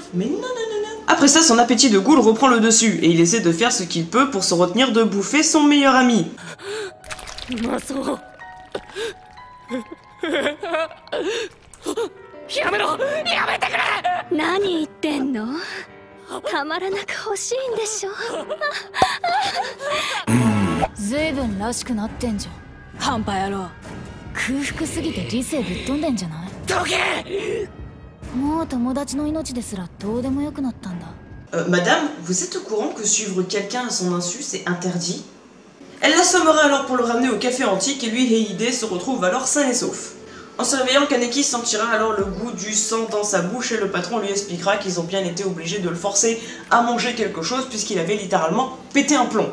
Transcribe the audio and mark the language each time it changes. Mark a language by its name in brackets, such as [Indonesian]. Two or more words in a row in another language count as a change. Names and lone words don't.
[French] Mais non, non, non, non. Après ça, son appétit de ghoul reprend le dessus, et il essaie de faire ce qu'il peut pour se retenir de bouffer son meilleur ami. [Japanese] やめろ、やめてくれ。何言ってんの？たまらなく欲しいんでしょ。ずいぶんらしくなってんじゃん。半端野郎。空腹すぎて理性ぶっ飛んでんじゃない？どけ。もう友達の命ですらどうでもよくなったんだ。 [French] Madame, vous êtes au courant que suivre quelqu'un à son insu, c'est interdit? Elle l'assommera alors pour le ramener au café antique et lui et Hide se retrouvent alors sains et saufs. En se réveillant, Kaneki sentira alors le goût du sang dans sa bouche et le patron lui expliquera qu'ils ont bien été obligés de le forcer à manger quelque chose puisqu'il avait littéralement pété un plomb.